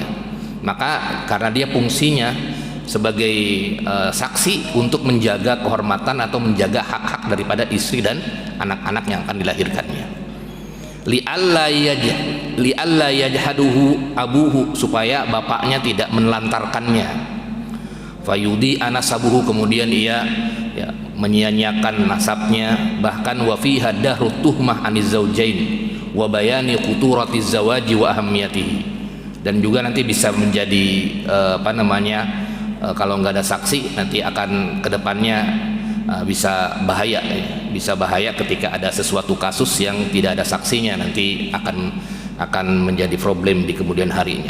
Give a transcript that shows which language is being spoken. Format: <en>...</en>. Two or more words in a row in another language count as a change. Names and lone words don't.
<id>Maka karena dia fungsinya sebagai saksi untuk menjaga kehormatan atau menjaga hak-hak daripada istri dan anak-anak yang akan dilahirkannya.</id> <ar>لئلا يجحده أبوه,</ar> <id>supaya bapaknya tidak menelantarkannya.</id> <ar>فيضيع نسبه,</ar> <id>kemudian ia menyia-nyiakan nasabnya,</id> <ar>bahkan وفيها درء التهمة عن الزوجين وبيان خطورة الزواج وأهميته,</ar> <id>dan juga nanti bisa menjadi kalau nggak ada saksi nanti akan kedepannya bisa bahaya, bisa bahaya ketika ada sesuatu kasus yang tidak ada saksinya, nanti akan menjadi problem di kemudian harinya.</id>